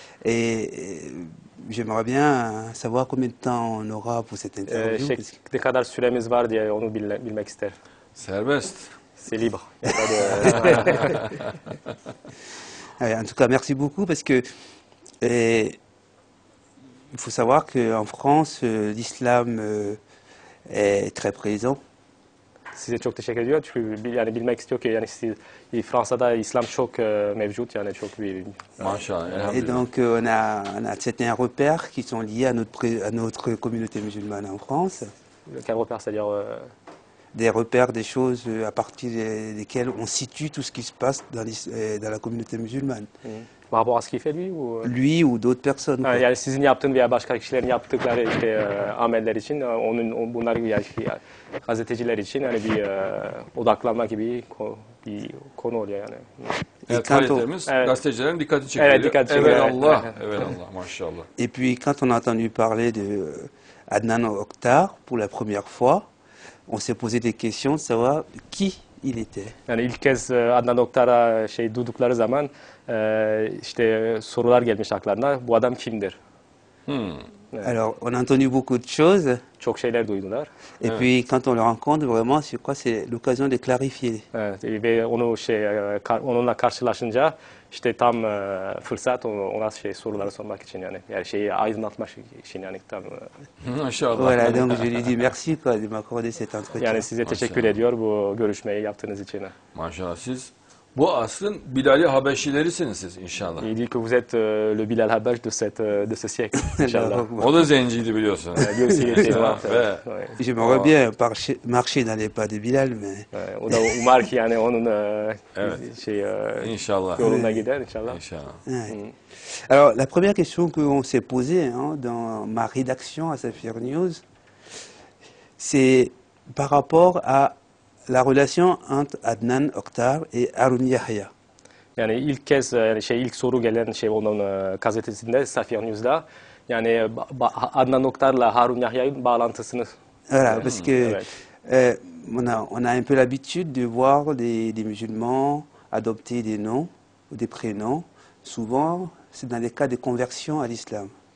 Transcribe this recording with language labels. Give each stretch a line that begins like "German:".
French: Et j'aimerais bien savoir combien de temps on aura pour cette interview. parce que-
Turkish: Ne kadar süremiz var diye onu bilmek ister. Serbest.
French: C'est libre. En tout cas, merci beaucoup parce que il faut savoir qu'en France, l'islam est très présent.
Turkish: Size çok teşekkür ediyor çünkü yani bilmek istiyor ki yani Fransa'da İslam çok mevcut yani çok bir Maşallah.
French: Et
Turkish: Elhamdülillah.
French: donc, on a certains repères qui sont liés à notre communauté musulmane en France. quel repère, c'est-à-dire Des repères, des choses à partir desquelles on situe tout ce qui se passe dans la communauté musulmane. par rapport à ce qu'il fait lui ou Lui ou d'autres personnes. Ha, quoi.
Turkish: yani sizin yaptığın veya başka kişilerin yaptıkları ameller için bunlar yani gazeteciler için yani bir odaklanma gibi bir konu oluyor yani. Evet, Kanto- kayıtlarımız Evet. gazetecilerin dikkati çekiyor. Evet, dikkat çekiyor. Evelallah. Evet. Evelallah. Maşallah.
French: Et puis quand on a entendu parler de Adnan Oktar pour la première fois, on s'est posé des questions de savoir qui il était.
Turkish: Yani ilk kez Adnan Oktar'a duydukları zaman işte sorular gelmiş aklarına. Bu adam kimdir?
French: Alors, on a entendu beaucoup de choses,
Turkish: Çok şeyler duydular.
French: et puis quand on le rencontre, vraiment, je crois que c'est l'occasion de clarifier.
Turkish: Evet, ve onu onunla karşılaşınca işte tam fırsat ona soruları sormak için yani şeyi aydınlatmak için yani tam Maşallah.
French: Voilà, donc je lui dis merci quoi, de m'accorder cet entretien.
Turkish: yani size teşekkür Maşallah. ediyor bu görüşmeyi yaptığınız için. Maşallah. Siz bu asrın Bilal-i Habeşilerisiniz siz inşallah.
French: Il dit que vous êtes le Bilal Habeş de ce siècle, Inch'Allah.
Turkish: O da zenciydi biliyorsun.
French: Lui aussi, il était noir.
Turkish: Ve
French: Ouais. J'aimerais bien marcher dans les pas de Bilal, mais
Turkish: Ouais, o da umar ki yani onun Evet. İnşallah. yoluna gider inşallah. İnşallah.
French: ouais. Alors, la première question qu'on s'est posée dans ma rédaction à Safir News, c'est par rapport à la relation entre Adnan Oktar et Harun Yahya.
Turkish: Yani ilk kez yani ilk soru gelen onun gazetesinde Safir News'da yani Adnan Oktar'la Harun Yahya'nın bağlantısını
French: Voilà, parce que
Turkish: evet.
French: on a un peu l'habitude de voir des musulmans adopter des noms ou des prénoms. Souvent, c'est dans les cas de conversion à l'islam.